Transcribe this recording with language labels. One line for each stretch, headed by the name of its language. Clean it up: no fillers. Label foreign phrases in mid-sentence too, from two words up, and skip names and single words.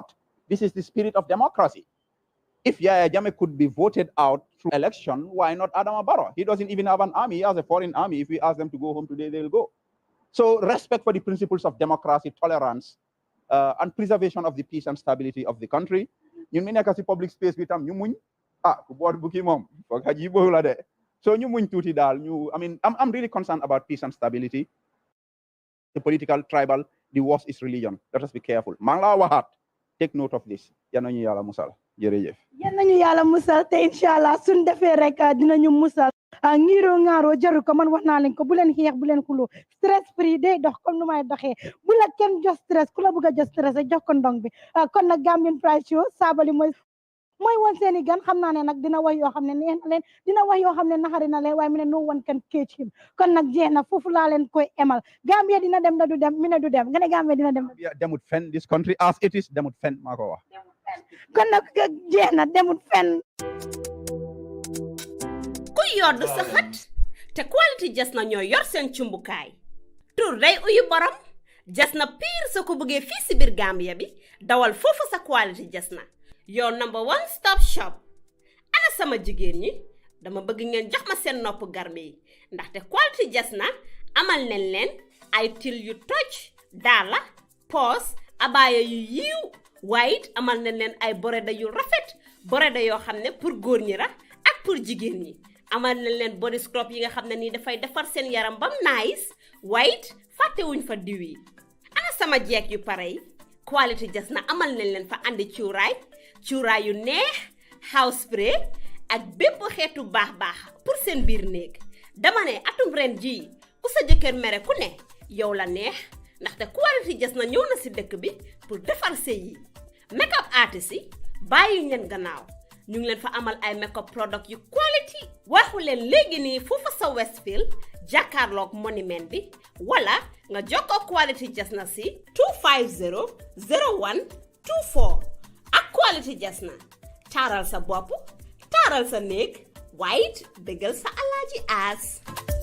English: This is the spirit of democracy. If Yahya Jammeh could be voted out through election, why not Adama Barrow? He doesn't even have an army. He has a foreign army. If we ask them to go home today, they'll go. So respect for the principles of democracy, tolerance, and preservation of the peace and stability of the country.
Wolof: Ñun mi nekk ci
English: public space
Wolof: bi tam ñu muñ ku boor bu ki moom foog xaj bo la de so ñu muñ tuuti daal ñu
English: I'm really concerned about peace and stability. The political tribal the worst is religion. Let us be careful.
Wolof: maa ngi laa waxaat
English: take note of this.
Wolof: Yal nañu yàlla musal jërëjëf. Yal nañu yàlla musal te inshallah suñ defee rek dinañu musal ngiro ngaro jaru ko man wax naa leen ko bu leen xeex bu leen xulo
English: stress free
Wolof: day dox comme nu may doxee bu la kenn jox stress ku la bëgg a jox stress jox ko ndong bi kon nag Gambian Pride Show Sabally mooy woon seeni gan xam naa ne nag dina wax yoo xam ne neex na leen dina wax yoo xam ne naxari na leen waaye mu ne
English: no one can catch him
Wolof: kon nag jeex na foofu laa leen koy emal Gambia dina dem da du dem mi ne du dem nga ne Gambia dina dem demut fen
English: this country as it is
Wolof: demut fen maa ko wax kon nag jeex na demut fen yodd sa xët te quality jas na ñoo yor seen cumbukaay tur day uyu borom jas na pire soo ko bëggee fii si biir Gambia bi dawal foofu sa quality jas na
English: your number one stop shop
Wolof: ana sama jigéen ñi dama bëgg ngeen jox ma seen nopp garme yi ndaxte quality jas na amal nañ leen ay til yu toj daala poos abaaya yu yiiw waaye it amal nañ leen ay boreda yu rafet boreda yoo xam ne pour góor ñi la ak pour jigéen ñi amal nañ leen
English: body scrub
Wolof: yi nga xam ne nii dafay defar seen yaram bam
English: nice white
Wolof: fàttewuñ fa diw yi ana sama jeeg yu pare yi quality jas na amal nañ leen fa andi cuuraay yu neex
English: house spray
Wolof: ak bépp xeetu baax pour seen biir néeg dama ne atum ren jii ku sa jëkkër mere ku ne yow la neex ndaxte quality jas na ñëw na si dëkk bi pour defar sëy yi
English: make up artist
Wolof: yi bàyyi ñeen gannaaw ñu ngi leen fa amal ay
English: makeup product
Wolof: yu quality waxu leen léegi nii foofa sa Westfield jàkkaarloog monument bi wala nga jokkoo quality jasna si 250 01 24 ak quality jasna taaral sa bopp taaral sa néeg waaye it bégal sa alaaji aas